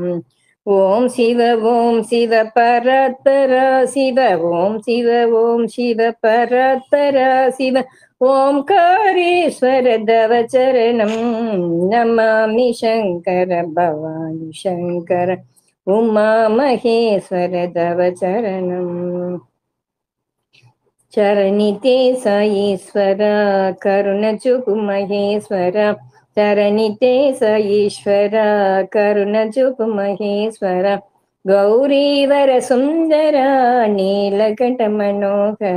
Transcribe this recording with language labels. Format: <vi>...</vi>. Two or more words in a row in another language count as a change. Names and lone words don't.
<sa>ॐ शिव परात्परा शिव. ॐ शिव परात्परा शिव. ओंकारेश्वर तव शरणम्. नमामि शंकर भवानी शंकर उमा महेश्वर तव शरणम्.</sa> <te>చరణితే సాయీశ్వర కరుణ చూపు మహేశ్వర. చరణితే సాయీశ్వర కరుణ చూపు మహేశ్వర.</te> <sa>गौरीवर सुन्दर नीलकण्ठ मनोहर.</sa>